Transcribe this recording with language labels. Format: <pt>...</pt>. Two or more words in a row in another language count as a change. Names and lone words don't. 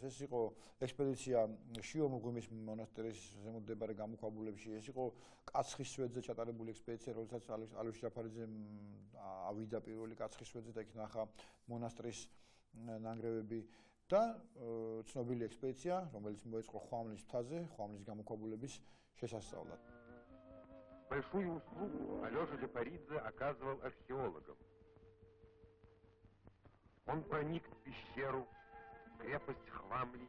<ka>ეს იყო ექსპედიცია შიომღვიმის მონასტერის ზემოთ მდებარე გამოქვაბულებში, ეს იყო კაცხის სვეტზე ჩატარებული ექსპედიცია, როდესაც ალექსი ჯაფარიძემ ავიდა პირველი კაცხის სვეტზე და იქ ნახა მონასტრის ნანგრევები და ცნობილი ექსპედიცია, რომელიც მოეწყო ხვამლის მთაზე, ხვამლის გამოქვაბულების შესასწავლად.</ka> <ru>Большую услугу Алёша Джафаридзе оказывал археологам. Он проник в пещеру, крепость Хвамли.</ru>